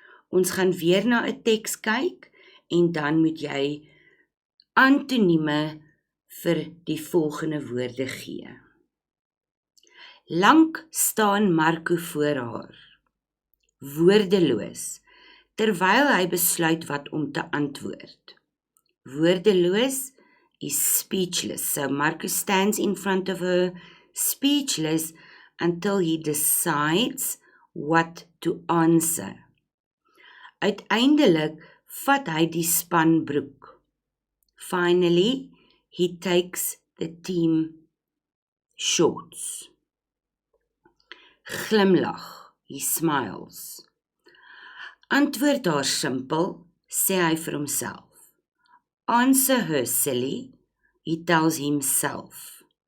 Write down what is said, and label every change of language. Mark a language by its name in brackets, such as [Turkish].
[Afrikaans] Ons gaan weer na 'n teks kyk, en dan moet jy antonieme vir die volgende woorde gee. Lank staan Marco voor haar, woordeloos, terwyl hy besluit wat om te antwoord. [English] Woordeloos is speechless, so Marco stands in front of her, speechless, until he decides what to answer. [Afrikaans] Uiteindelik vat hy die spanbroek. [English] Finally, he takes the team shorts. [Afrikaans] Glimlag, [English] he smiles. [Afrikaans] Antwoord haar simpel, sê hy vir homself. [English] Answer her silly, he tells himself.